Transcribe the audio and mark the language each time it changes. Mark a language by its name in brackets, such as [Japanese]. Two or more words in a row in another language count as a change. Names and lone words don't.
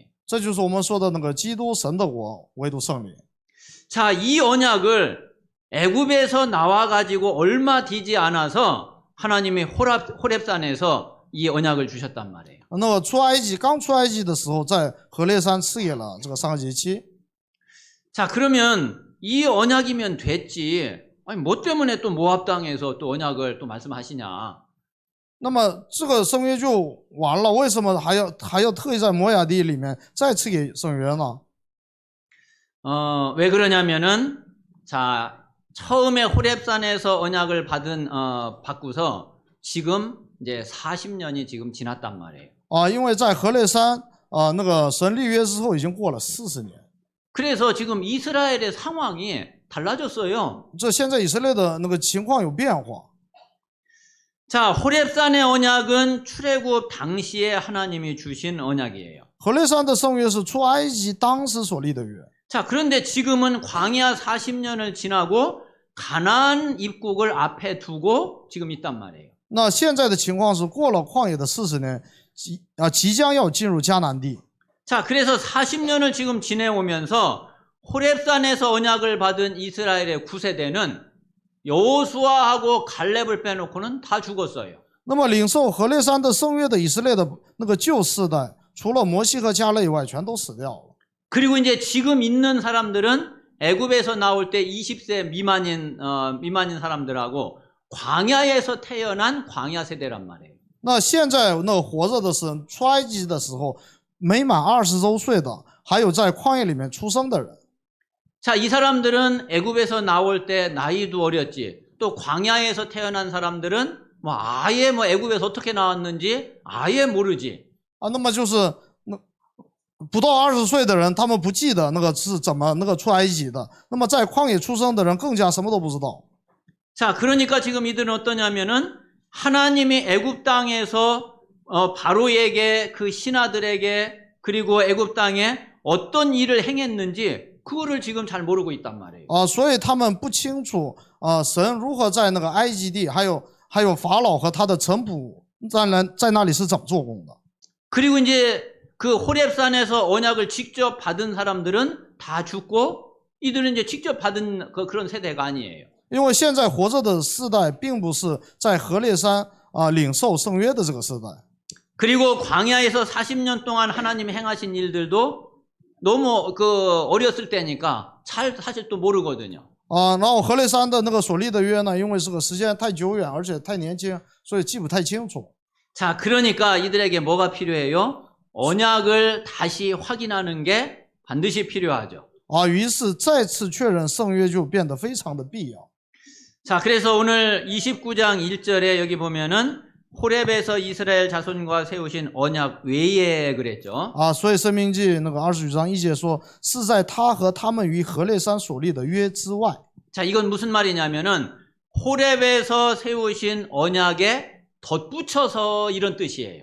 [Chinese] 这就是我们说的那个基督神的国，唯独圣灵。 [Korean] 자, 이 언약을 애굽에서 나와 가지고 얼마 되지 않아서 하나님이 호렙산에서 이 언약을 주셨단 말이에요. [Chinese] 那么刚出埃及的时候，在何烈山赐给了这个3个节期。 [Korean] 자, 그러면 이 언약이면 됐지. 아니, 뭐 때문에 또 모압 땅에서 또 언약을 또 말씀하시냐? [Chinese] 那么这个圣约就完了，为什么还要特意在摩亚地里面再次给圣约呢？ [Korean] 왜 그러냐면은 자, 처음에 호렙산에서 언약을 받고서 지금 이제 40년이 지금 지났단 말이에요. [Chinese] 因为在何烈山那个神立约之后已经过了40年。 [Korean] 그래서 지금 이스라엘의 상황이 달라졌어요. [Chinese] 这现在以色列的那个情况有变化。 [Korean] 자, 호렙산의 언약은 출애굽 당시에 하나님이 주신 언약이에요. [Chinese] 何烈山的圣约是出埃及当时所立的约。 [Korean] 자, 그런데 지금은 광야 40년을 지나고 가나안 입국을 앞에 두고 지금 있단 말이에요. [Chinese] 那现在的情况是过了旷野的40年，即将要进入迦南地。 [Korean] 자, 그래서 40년을 지금 지내오면서 호렙산에서 언약을 받은 이스라엘의 9세대는 여호수아하고 갈렙을 빼놓고는 다 죽었어요. [Chinese] 那么领受何烈山的圣约的以色列的那个旧世代，除了摩西和迦勒以外，全都死掉了。 [Korean] 그리고 이제 지금 있는 사람들은 애굽에서 나올 때 20세 미만인 사람들하고 광야에서 태어난 광야 세대란 말이에요. [Chinese] 那现在那活着的是出埃及的时候没满20周岁的，还有在旷野里面出生的人。 [Korean] 자, 이 사람들은 애굽에서 나올 때 나이도 어렸지. 또 광야에서 태어난 사람들은 뭐 아예 뭐 애굽에서 어떻게 나왔는지 아예 모르지. [Chinese] 那么就是不到20岁的人，他们不记得那个是怎么那个出埃及的。那么在旷野出生的人更加什么都不知道。 [Korean] 자, 그러니까 지금 이들은 어떠냐면은 하나님이 애굽 땅에서 바로에게 그 신하들에게 그리고 애굽 땅에 어떤 일을 행했는지 그거를 지금 잘 모르고 있단 말이에요. [Chinese] 所以他们不清楚神如何在那个埃及地，还有法老和他的臣仆在那里是怎么做工的。 [Korean] 그리고 이제 그 호렙산에서 언약을 직접 받은 사람들은 다 죽고 이들은 이제 직접 받은 그런 세대가 아니에요. [Chinese] 因为现在活着的世代并不是在何烈山领受圣约的这个世代。 [Korean] 그리고 광야에서 40년 동안 하나님이 행하신 일들도 너무 어렸을 때니까 잘 사실 또 모르거든요. [Chinese] 然后何烈山的那个所立的约呢，因为这个时间太久远，而且太年轻，所以记不太清楚。 [Korean] 자, 그러니까 이들에게 뭐가 필요해요? 언약을 다시 확인하는 게 반드시 필요하죠. [Chinese] 于是再次确认圣约就变得非常的必要。 [Korean] 자, 그래서 오늘 29장 1절에 여기 보면은 호렙에서 이스라엘 자손과 세우신 언약 외에 그랬죠. [Chinese] 所以申命记那个29章1节说，是在他和他们于何烈山所立的约之外。 [Korean] 자, 이건 무슨 말이냐면은 호렙에서 세우신 언약에 덧붙여서 이런 뜻이에요.